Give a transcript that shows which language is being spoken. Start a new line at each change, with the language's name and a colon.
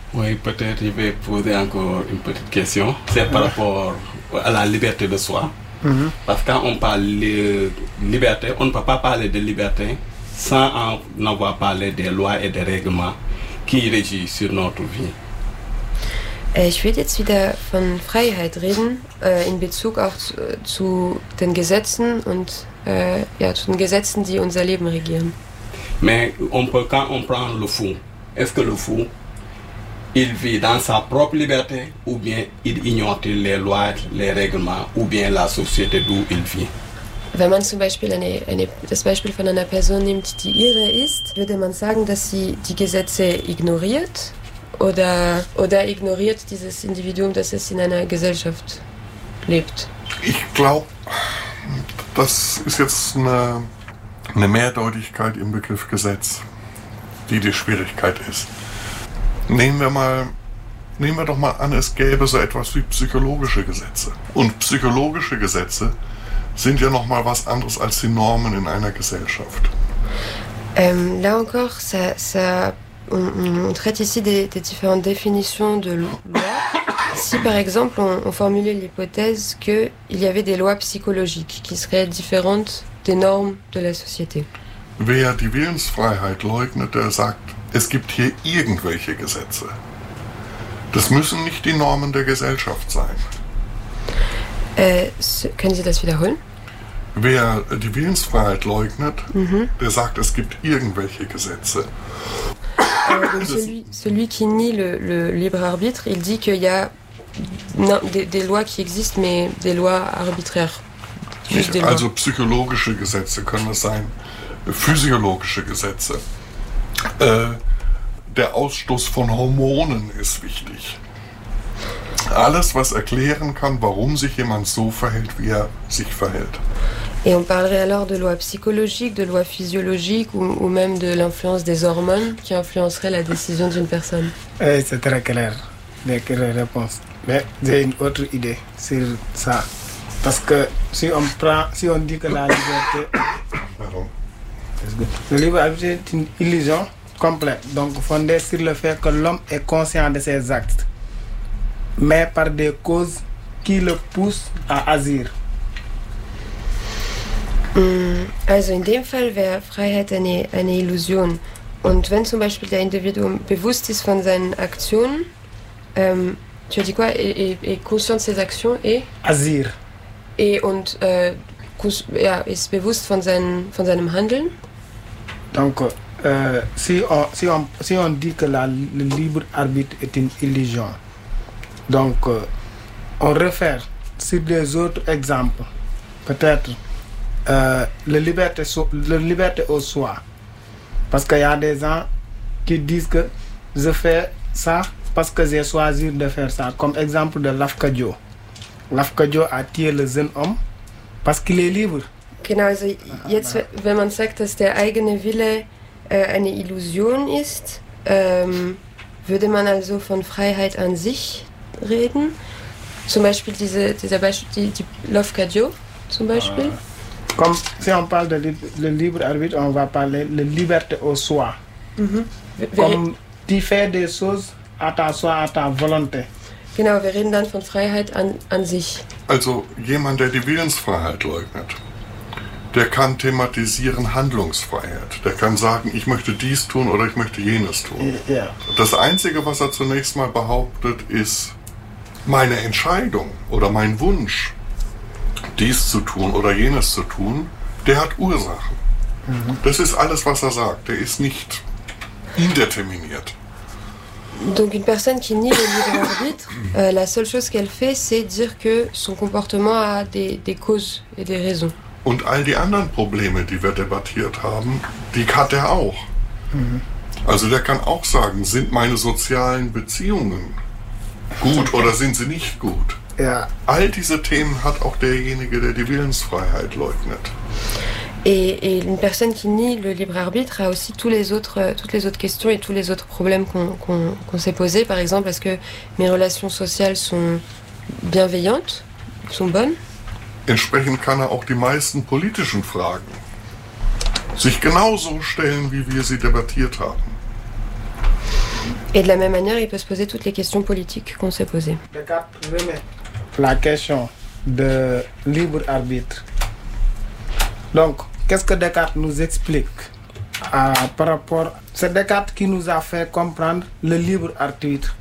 French: Oui, peut-être je vais poser encore une petite question. C'est par rapport à la liberté de soi. Mm-hmm. Parce que quand on parle de liberté, on ne peut pas parler de liberté sans en avoir parlé des lois et des règlements qui régissent sur notre vie.
German: Ich würde jetzt wieder von Freiheit reden, in Bezug auch zu den Gesetzen und zu den Gesetzen, die unser Leben regieren.
French: Mais on peut, quand on prend le fou, est-ce que le fou, il vit dans sa propre liberté ou bien il ignore les lois, les règlements ou bien la société d'où il vient?
German: Wenn man zum Beispiel das Beispiel von einer Person nimmt, die irre ist, würde man sagen, dass sie die Gesetze ignoriert? Oder ignoriert dieses Individuum, dass es in einer Gesellschaft lebt? Ich glaube, das ist jetzt eine Mehrdeutigkeit im Begriff Gesetz, die Schwierigkeit ist. Nehmen wir doch mal an, es gäbe so etwas wie psychologische Gesetze. Und psychologische Gesetze sind ja noch mal was anderes als die Normen in einer Gesellschaft.
French: Là encore, ça on traite ici des différentes définitions de loi. Si par exemple on formulait l'hypothèse qu'il y avait des lois psychologiques qui seraient différentes des normes de la société.
German: Wer die Willensfreiheit leugnet, der sagt, es gibt hier irgendwelche Gesetze. Das müssen nicht die Normen der Gesellschaft sein. Können Sie das wiederholen? Wer die Willensfreiheit leugnet, der sagt, es gibt irgendwelche Gesetze.
French: Celui qui nie le libre arbitre, il dit qu'il y a des lois qui existent, mais des lois arbitraires.
German: Also psychologische Gesetze können es sein. physiologische Gesetze. Der Ausstoß von Hormonen ist wichtig. Alles, was erklären kann, warum sich jemand so verhält, wie er sich verhält.
French: Et on parlerait alors de loi psychologique, de loi physiologique ou même de l'influence des hormones qui influencerait la décision d'une personne. Oui, c'est très clair, les réponses. Mais j'ai une autre idée sur ça. Parce que si on prend, si on dit que la liberté... Pardon. Le libre arbitre est une illusion complète, donc fondée sur le fait que l'homme est conscient de ses actes, mais par des causes qui le poussent à agir.
German: Also in dem Fall wäre Freiheit eine Illusion. Und wenn zum Beispiel der Individuum bewusst ist von seinen Aktionen,
French: tu as dit quoi, et conscient de ses actions et? Agir.
German: Et und ja, ist bewusst von seinem Handeln.
French: Donc, si on dit que le libre arbitre est une illusion, donc on réfère sur des autres exemples, peut-être. La liberté au soi. Parce qu'il y a des gens qui disent que je fais ça parce que j'ai choisi de faire ça. Comme exemple de Lafcadio. Lafcadio a tué le jeune homme parce qu'il est libre.
German: Genau, also jetzt, wenn man sagt, dass der eigene Wille eine Illusion ist, würde man also von Freiheit an sich reden. Zum Beispiel dieser Lafcadio, zum Beispiel.
French: Comme si on parle de le libre arbitre, on va parler de liberté au soi. Mm-hmm. Comme tu fais des choses à ta soi, à ta volonté.
German: Genau, wir reden dann von Freiheit an sich. Also jemand, der die Willensfreiheit leugnet, der kann thematisieren Handlungsfreiheit. Der kann sagen, ich möchte dies tun oder ich möchte jenes tun.
English: Yeah.
German: Das Einzige, was er zunächst mal behauptet, ist meine Entscheidung oder mein Wunsch, dies zu tun oder jenes zu tun, der hat Ursachen. Mhm. Das ist alles, was er sagt. Der ist nicht indeterminiert.
French: Donc une personne qui nie le libre arbitre, la seule chose qu'elle fait, c'est dire que son comportement a des causes et des raisons.
German: Und all die anderen Probleme, die wir debattiert haben, die hat er auch. Mhm. Also der kann auch sagen, sind meine sozialen Beziehungen gut oder sind sie nicht gut? Ja. All diese Themen hat auch derjenige, der die Willensfreiheit leugnet.
French: Et une personne qui nie le libre arbitre a aussi toutes les autres questions et tous les autres problèmes qu'on s'est posé. Par exemple, est-ce que mes relations sociales sont bienveillantes, sont bonnes? Entsprechend kann er auch die meisten politischen Fragen sich genauso stellen, wie wir sie debattiert haben. Et de la même manière, il peut se poser toutes les questions politiques qu'on s'est posées. Descartes remet la question de libre arbitre. Donc, qu'est-ce que Descartes nous explique par rapport... C'est Descartes qui nous a fait comprendre le libre arbitre.